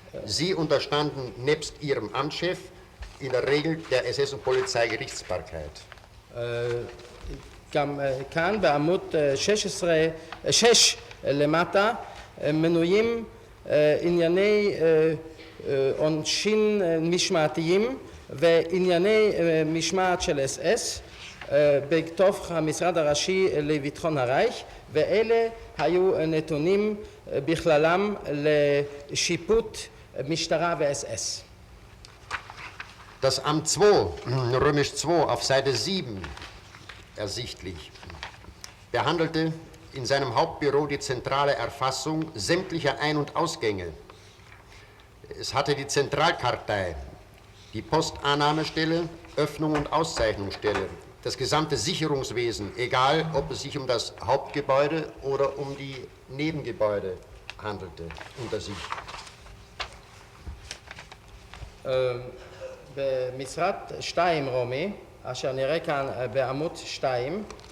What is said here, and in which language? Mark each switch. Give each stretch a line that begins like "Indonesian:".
German: Sie unterstanden nebst ihrem Amtschef in der Regel der SS- und Polizeigerichtsbarkeit.
Hebrew: גם כאן בעמוד 6 למטה מנויים ענייני עונשין משמעתיים וענייני משמעת של SS בתוך המשרד הראשי לביטחון הרייך, ואלה היו נתונים בכללם לשיפוט משטרה ו-SS.
German: Das Amt 2, römisch 2 auf Seite 7 ersichtlich, behandelte in seinem Hauptbüro die zentrale Erfassung sämtlicher Ein- und Ausgänge. Es hatte die Zentralkartei, die Postannahmestelle, Öffnung- und Auszeichnungsstelle, das gesamte Sicherungswesen, egal ob es sich um das Hauptgebäude oder um die Nebengebäude handelte, unter sich.
Hebrew: במשרד 2 רומי, אשר נראה כאן בעמוד 2,